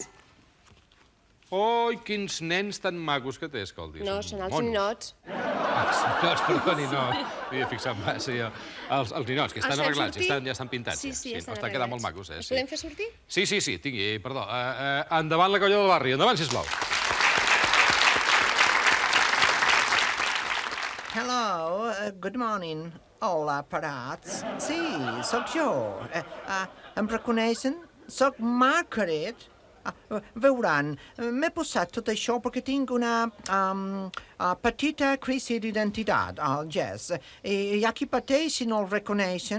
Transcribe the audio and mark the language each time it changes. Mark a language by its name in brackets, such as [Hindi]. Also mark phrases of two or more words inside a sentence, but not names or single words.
[Catalan] Oi, quins nens tan macos que té, escolti. No, són els ninots. Els ninots, perdoni, no. M'havia fixat massa jo. Els ninots, que estan arreglats, ja estan pintats. Sí, ja estan estan quedant molt macos, Els podem fer sortir? Sí, tingui, perdó. Endavant la colla del barri, endavant, sisplau. [English] Hello, good morning. [Catalan] Hola, parats. Sí, sóc jo. Em reconeixen? Sóc Margaret. Veuran, m'he posat tot això perquè tinc una petita crisi d'identitat, yes. I hi ha qui pateix si no el reconeixen.